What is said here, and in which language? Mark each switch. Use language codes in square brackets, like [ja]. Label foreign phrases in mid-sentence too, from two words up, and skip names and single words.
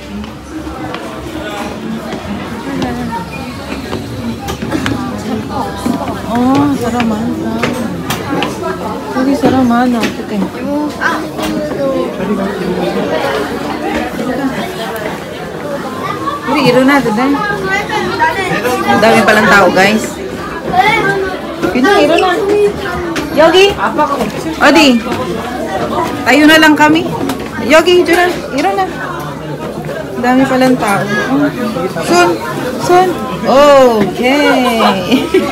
[ko] 사람 많다. 여기 사람 많아. 어떡해. 우리 일어나도 돼? [tl] Ang dami palang tao, guys. [ko] Kaya 일어나. 여기. 어디? [tl] Tayo na lang kami. [ko] 여기, Juna. 일어나. [tl] Ang dami palang tao. Sun. Okay.